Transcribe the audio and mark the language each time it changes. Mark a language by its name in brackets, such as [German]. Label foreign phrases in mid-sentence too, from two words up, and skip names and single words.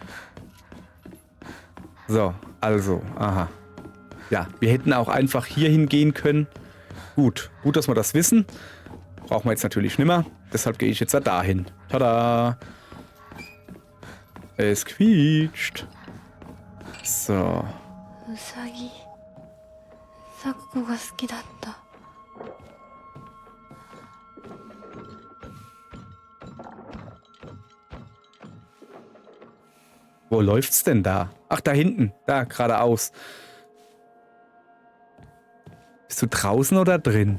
[German] So, also, aha. Ja, wir hätten auch einfach hier hingehen können. Gut, dass wir das wissen. Brauchen wir jetzt natürlich nimmer. Deshalb gehe ich jetzt da hin. Tada! Es quietscht. So. Usagi. [Japanese] サクゴが好きだった. [German] Wo läuft's denn da? Ach, da hinten. Da, geradeaus. Bist du draußen oder drin?